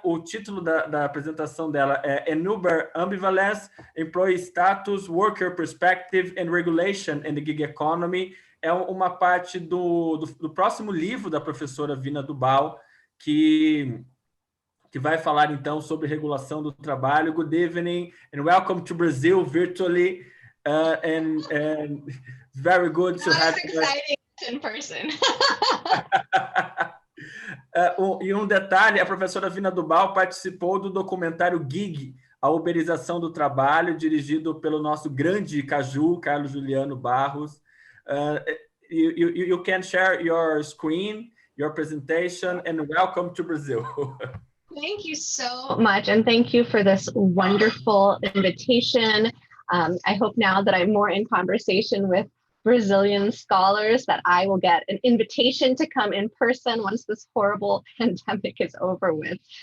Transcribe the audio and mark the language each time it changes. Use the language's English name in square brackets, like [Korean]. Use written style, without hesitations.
[Portuguese] O título da apresentação dela é [English] Ambivalence, Employee Status, Worker Perspective and Regulation in the Gig Economy. [Portuguese] É uma parte do próximo livro da professora Veena Dubal, que vai falar, então, sobre regulação do trabalho. [English] Good evening and welcome to Brazil virtually. And very good to have you. Exciting in person. [Portuguese] E um detalhe, a professora Veena Dubal participou do documentário Gig, a uberização do trabalho, dirigido pelo nosso grande caju, Carlos Juliano Barros. [English] You can share your screen, your presentation, and welcome to Brazil. Thank you so much, and thank you for this wonderful invitation. I hope now that I'm more in conversation with Brazilian scholars that I will get an invitation to come in person once this horrible pandemic is over with.